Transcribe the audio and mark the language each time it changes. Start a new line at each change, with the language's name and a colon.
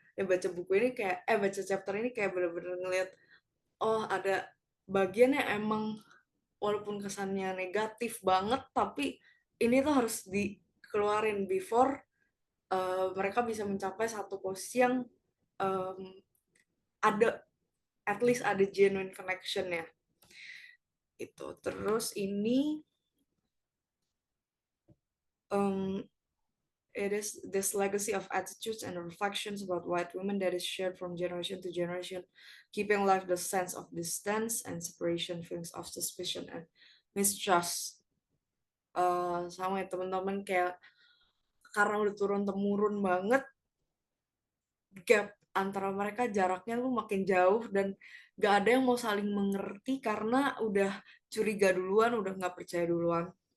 Indonesian: Ya baca buku ini kayak baca chapter ini kayak bener-bener ngeliat, oh ada bagian yang emang walaupun kesannya negatif banget, tapi ini tuh harus dikeluarin before mereka bisa mencapai satu posisi yang ada, at least ada genuine connection ya. Itu. Terus ini
English: it is this legacy of attitudes and reflections about white women that is shared from generation to generation, keeping alive the sense of distance and separation, feelings of suspicion and mistrust.
Indonesian: Sama ya teman-teman, kayak karena udah turun-temurun banget, gap antara mereka jaraknya tuh makin jauh dan gak ada yang mau saling mengerti karena udah curiga duluan, udah nggak percaya duluan.